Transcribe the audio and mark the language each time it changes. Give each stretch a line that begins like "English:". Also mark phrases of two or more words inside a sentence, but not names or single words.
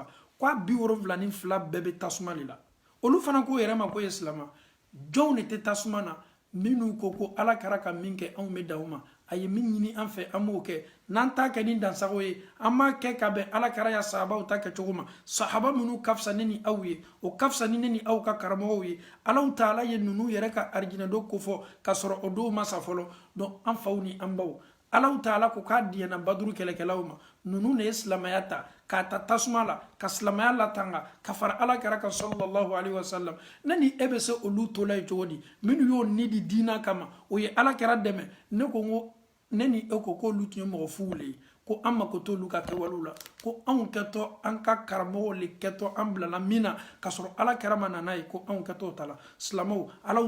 Bambara: ko a 72 bɛɛ bɛ tasuma de la olu fana ko yɛrɛ ma ko ye silama jɔnw de tɛ tasuma na minnu ko ala kɛra ka min kɛ anw bɛ dan o ma a ye min ɲini an fɛ an b'o kɛ n'an t'a kɛ ni dansago ye an b'a kɛ ka bɛn ala kɛra ya sahabaw ta kɛcogo ma sahaba minnu ka fisa ne ni aw ye o ka fisa ni ne ni aw ka karamɔgɔw ye alaw taala ye ninnu yɛrɛ ka arijinɛdo ko fɔ ka sɔrɔ o dɔw ma sa fɔlɔ donc an faw ni an baw alaw taala ko k'a diyana baduru kɛlɛkɛlaw ma ninnu de ye silamɛya ta k'a ta tasuma la ka silamɛya latanga ka fara ala kɛra kan
Arabic: sallallahu alaihi wasallam
Bambara: ne ni e bɛ se olu tola ye cogo di minnu y'o ni di diina kama o ye ala kɛra dɛmɛ ne ko n ko ne ni e ko k'olu tun ye mɔgɔ fuw le ye ko an mako t'olu ka kɛwalew la ko anw kɛtɔ an ka karamɔgɔw le kɛtɔ an bilala min na ka sɔrɔ ala kɛra ma nana ye ko anw kɛtɔ ta la silamɛw alaw